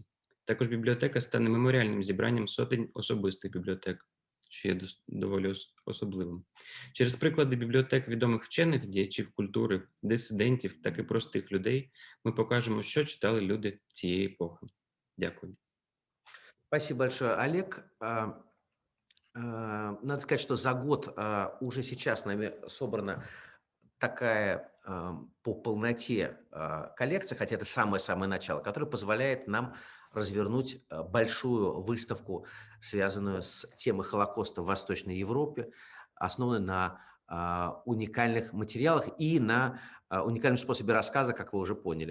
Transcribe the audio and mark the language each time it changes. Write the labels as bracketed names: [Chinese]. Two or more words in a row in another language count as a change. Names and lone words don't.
[Ukrainian] Також бібліотека стане меморіальним зібранням сотень особистих бібліотек, що є доволі особливим. Через приклади бібліотек відомих вчених, діячів культури, дисидентів, так і простих людей ми покажемо, що читали люди цієї епохи. Дякую. [Russian] Спасибо большое, Олег. Надо сказать, что за год уже сейчас нами собрана такая по полноте коллекция, хотя это самое-самое начало, которая позволяет нам развернуть большую выставку, связанную с темой Холокоста в Восточной Европе, основанную на уникальных материалах и на уникальном способе рассказа, как вы уже поняли.